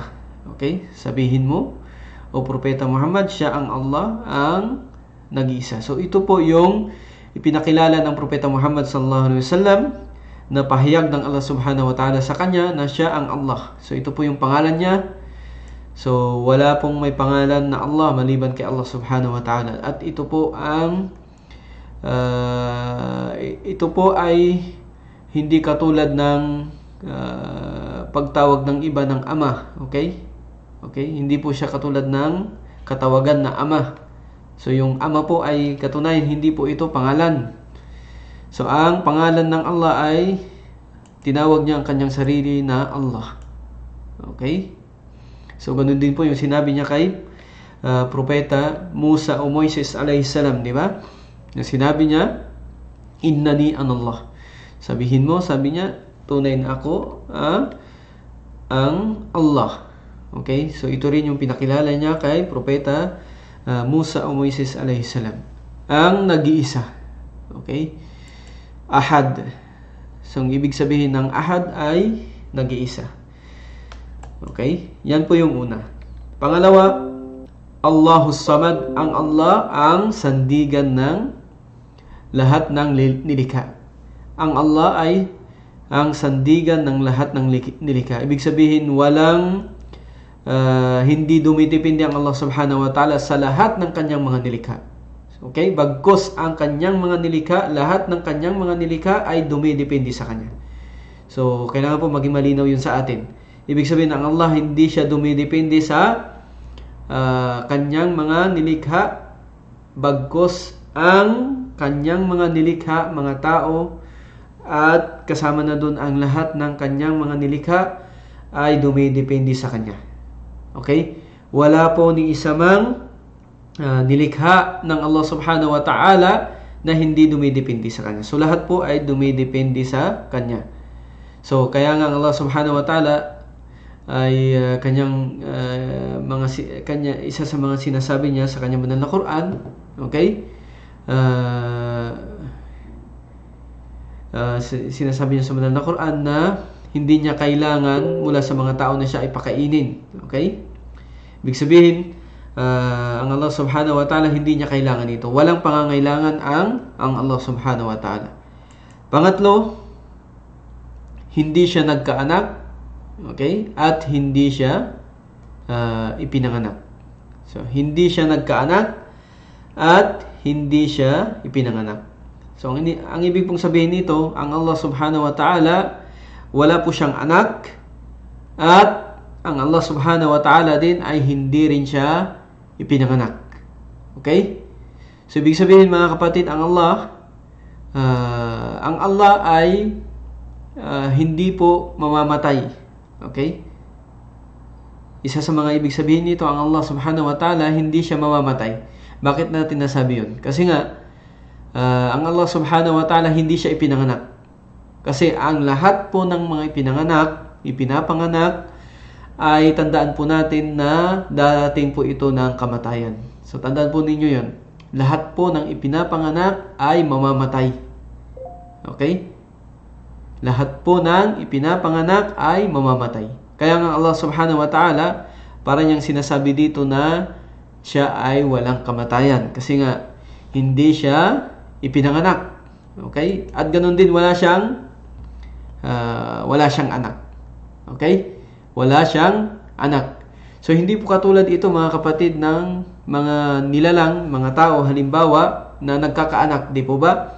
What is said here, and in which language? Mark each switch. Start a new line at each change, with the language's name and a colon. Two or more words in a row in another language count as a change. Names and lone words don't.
Filipino: Okay? Sabihin mo, o Propeta Muhammad, siya ang Allah, ang nag-iisa. So ito po yung ipinakilala ng Propeta Muhammad
Arabic: صلى الله عليه وسلم
Filipino: na pahayag ng Allah
Arabic: سبحانه وتعالى
Filipino: sa kanya na siya ang Allah. So ito po yung pangalan niya. So wala pong may pangalan na Allah maliban kay Allah
Arabic: سبحانه وتعالى.
Filipino: At ito po ay hindi katulad ng pagtawag ng iba ng ama. Okay? Okay? Hindi po siya katulad ng katawagan na ama. So yung ama po ay katunayan, hindi po ito pangalan. So ang pangalan ng Allah ay tinawag niya ang kanyang sarili na Allah. Okay? So ganun din po yung sinabi niya kay Propeta Musa o Moises
Arabic: عليه السلام,
Filipino: di ba? Na sinabi niya,
Arabic: إنني أنا الله.
Filipino: Sabihin mo, sabi niya, tunay na ako ang Allah. Okay? So ito rin yung pinakilala niya kay Propeta Musa o Moises
Arabic: عليه السلام.
Filipino: Ang nag-iisa. Okay? Ahad. So ang ibig sabihin ng ahad ay nag-iisa. Okay? Yan po yung una. Pangalawa,
Arabic: الله الصمد.
Filipino: Ang Allah ang sandigan ng lahat ng nilikha. Ang Allah ay ang sandigan ng lahat ng nilikha. Ibig sabihin, walang hindi dumitipindi ang Allah
Arabic: سبحانه وتعالى
Filipino: sa lahat ng kanyang mga nilikha. Okay? Bagkus ang kanyang mga nilikha, lahat ng kanyang mga nilikha ay dumidepende sa kanya. So, kailangan po maging malinaw yun sa atin. Ibig sabihin, ang Allah hindi siya dumidepende sa kanyang mga nilikha, bagkus ang kanyang mga nilikha, mga tao, at kasama na doon ang lahat ng kanyang mga nilikha ay dumidepende sa kanya. Okay? Wala po ni isa mang nilikha ng Allah
Arabic: سبحانه وتعالى
Filipino: na hindi dumidepende sa kanya. So lahat po ay dumidepende sa kanya. So kaya nga Allah
Arabic: سبحانه وتعالى
Filipino: ay isa sa mga sinasabi niya sa kanyang banal na Quran, okay? Sinasabi niya sa banal na Quran na hindi niya kailangan mula sa mga tao na siya ay pakainin. Okay? Ibig sabihin, ang Allah
Arabic: سبحانه وتعالى
Filipino: hindi niya kailangan ito. Walang pangangailangan ang Allah
Arabic: سبحانه وتعالى.
Filipino: Pangatlo, hindi siya nagkaanak, okay? At hindi siya ipinanganak. So, hindi siya nagkaanak at hindi siya ipinanganak. So, ang ibig pong sabihin nito, ang Allah
Arabic: سبحانه وتعالى,
Filipino: wala po siyang anak, at ang Allah
Arabic: سبحانه وتعالى
Filipino: din ay hindi rin siya ipinanganak. Okay? So, ibig sabihin mga kapatid, ang Allah ay hindi po mamamatay. Okay? Isa sa mga ibig sabihin nito, ang Allah
Arabic: سبحانه وتعالى,
Filipino: hindi siya mamamatay. Bakit natin nasabi yun? Kasi nga, ang Allah
Arabic: سبحانه وتعالى
Filipino: hindi siya ipinanganak. Kasi ang lahat po ng mga ipinapanganak, ay tandaan po natin na darating po ito ng kamatayan. So tandaan po ninyo yun. Lahat po ng ipinapanganak ay mamamatay. Okay? Lahat po ng ipinapanganak ay mamamatay. Kaya nga Allah
Arabic: سبحانه وتعالى,
Filipino: para niyang sinasabi dito na siya ay walang kamatayan. Kasi nga, hindi siya ipinanganak. Okay? At ganun din wala siyang anak. Okay? Wala siyang anak. So hindi po katulad ito mga kapatid ng mga nilalang, mga tao halimbawa na nagkakaanak, di po ba?